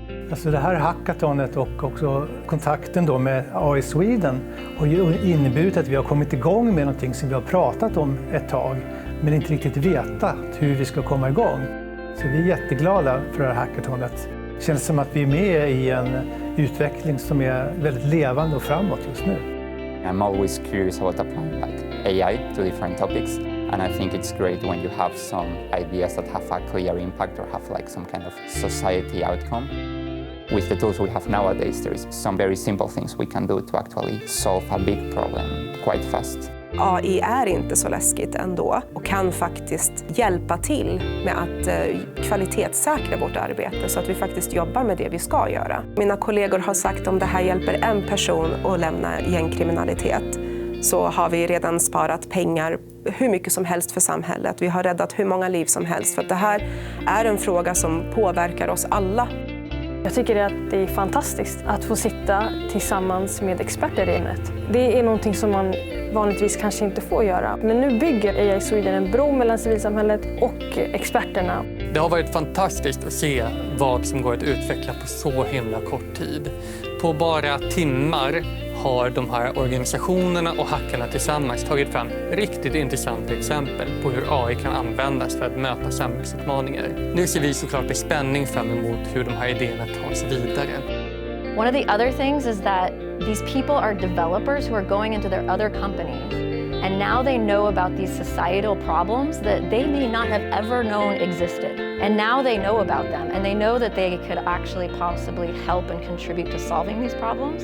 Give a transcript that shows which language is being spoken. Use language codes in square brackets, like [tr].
[sv] Alltså det här hackathonet och också kontakten då med AI Sweden har ju inneburit att vi har kommit igång med någonting som vi har pratat om ett tag, men inte riktigt vetat hur vi ska komma igång. Så vi är jätteglada för det här hackathonet. Det känns som att vi är med i en utveckling som är väldigt levande och framåt just nu. [en] I'm always curious about applying AI to different topics, and I think it's great when you have some ideas that have a clear impact or have some kind of society outcome. With the tools we have nowadays, there is some very simple things we can do to actually solve a big problem quite fast. [sv] AI är inte så läskigt ändå och kan faktiskt hjälpa till med att kvalitetssäkra vårt arbete så att vi faktiskt jobbar med det vi ska göra. Mina kollegor har sagt att om det här hjälper en person att lämna gängkriminalitet så har vi redan sparat pengar hur mycket som helst för samhället. Vi har räddat hur många liv som helst, för att det här är en fråga som påverkar oss alla. Jag tycker att det är fantastiskt att få sitta tillsammans med experter i ämnet. Det är någonting som man vanligtvis kanske inte får göra. Men nu bygger AI Sweden en bro mellan civilsamhället och experterna. Det har varit fantastiskt att se vad som går att utveckla på så himla kort tid. På bara timmar har de här organisationerna och hackarna tillsammans tagit fram riktigt intressanta exempel på hur AI kan användas för att möta samhällsutmaningar. Nu ser vi såklart med spänning fram emot hur de här idéerna tas vidare. [en] One of the other things is that these people are developers who are going into their other companies, and now they know about these societal problems that they may not have ever known existed. And now they know about them, and they know that they could actually possibly help and contribute to solving these problems.